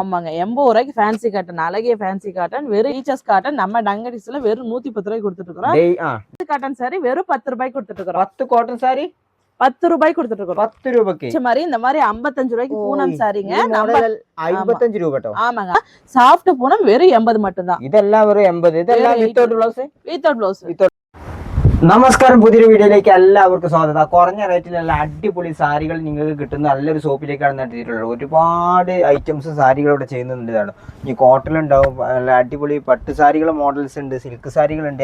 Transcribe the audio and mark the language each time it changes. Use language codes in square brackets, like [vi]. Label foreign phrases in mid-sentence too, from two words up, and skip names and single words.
[ta] ஆமாங்க, 80 ரூபாய்க்கு ஃபேன்சி காட்டன், அழகிய ஃபேன்சி காட்டன், வெறும் ஈச்சஸ் காட்டன் நம்ம டங்கடிஸ்ல வெறும் 110 ரூபாய்க்கு கொடுத்துட்டு இருக்கோம். காட்டன் சாரி வெறும் 10 ரூபாய்க்கு கொடுத்துட்டு இருக்கோம். 10 காட்டன் சாரி 10 ரூபாய்க்கு கொடுத்துட்டு இருக்கோம். 10 ரூபாய்க்கு மாதிரி இந்த மாதிரி 55 ரூபாய்க்கு பூனம் சாரிங்க. நம்ம 55 ரூபாய். ஆமாங்க, சாஃப்ட் பூனம் வெறும் 80 மட்டும்தான். இதெல்லாம் வெறும் 80. இதெல்லாம் [en] without blouse. without blouse. [ml] നമസ്കാരം, പുതിയൊരു വീഡിയോയിലേക്ക് എല്ലാവർക്കും സ്വാഗതം. കുറഞ്ഞ റേറ്റിൽ നല്ല അടിപൊളി സാരികൾ നിങ്ങൾക്ക് കിട്ടുന്ന നല്ലൊരു ഷോപ്പിലേക്കാണ് നടത്തിയിട്ടുള്ളത്. ഒരുപാട് ഐറ്റംസ് സാരികൾ ഇവിടെ ചെയ്യുന്നുണ്ട്. ഇതാണ് ഈ കോട്ടൺ ഉണ്ടാവും, നല്ല അടിപൊളി പട്ട് സാരികൾ മോഡൽസ് ഉണ്ട്, സിൽക്ക് സാരികളുണ്ട്.